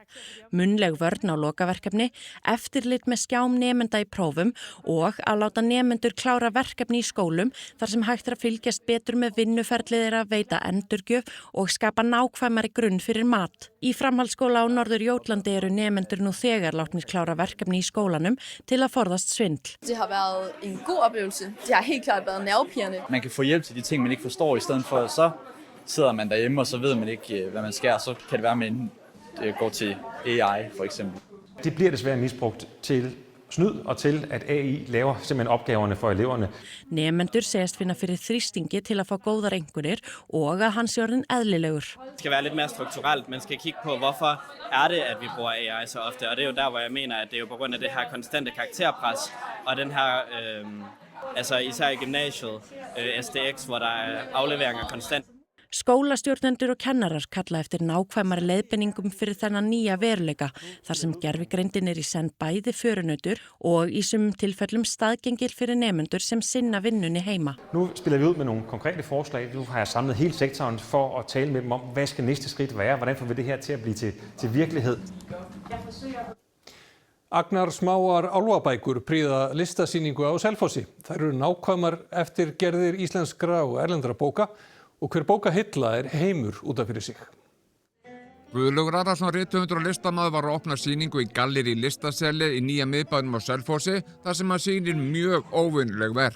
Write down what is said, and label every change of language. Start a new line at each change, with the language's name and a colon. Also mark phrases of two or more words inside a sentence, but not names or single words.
Icelandic: Munnleg vörn á lokaverkefni, eftirlit með skjám nemenda í prófum og að láta nemendur klára verkefni í skólum þar sem hægt að fylgjast betur með vinnuferlið þeirra, veita endurgjöf og skapa nákvæmari grunn fyrir mat. Í framhaldsskóla á Norður-Jótlandi eru nemendur nú þegar látnir klára verkefni í skólanum til að forðast svindl.
Danish: Det har været en god oplevelse. Det har helt klart været nervepirrende. Man kan få hjælp til de ting, man ikke forstår, i stedet for så sidder man derhjemme, og så ved man ikke, hvad man skal, så kan det være, at man går til AI for eksempel. Det bliver desværre misbrugt til snyd og til, at AI laver simpelthen opgaverne for eleverne.
Icelandic: Nemendur segast finna fyrir þrýstingi til að fá góðar einkunnir og að hann sé orðinn eðlilegur.
Danish: Det skal være lidt mere strukturelt. Man skal kigge på, hvorfor det, at vi bruger AI så ofte. Og det jo der, hvor jeg mener, at det jo på grund af det her konstante karakterpres, og den her, især i gymnasiet, SDX, hvor der afleveringer konstant.
Icelandic: Skólastjórnendur og kennarar kalla eftir nákvæmari leiðbeiningum fyrir þennan nýja veruleika þar sem gervigreindin í senn bæði förunautur og í sumum tilfellum staðgengil fyrir nemendur sem sinna vinnunni heima.
Danish: Nu spiller vi ud med nogle konkrete forslag. Nu har jeg samlet hele sektoren for at tale med dem om, hvad skal næste skridt være? Hvordan får vi det her til at blive til virkelighed?
Icelandic: Agnar smáar álfabækur prýða listasýningu á Selfossi. Þær eru nákvæmar eftir gerðir íslenskra og erlendra bóka og hver bókahilla heimur út af fyrir sig. Guðlaugur Arason, rithöfundur og listamaður, var að opna sýningu í galleri Listaseli í nýja miðbænum á Selfossi þar sem hann sýnir mjög óvenjuleg verk.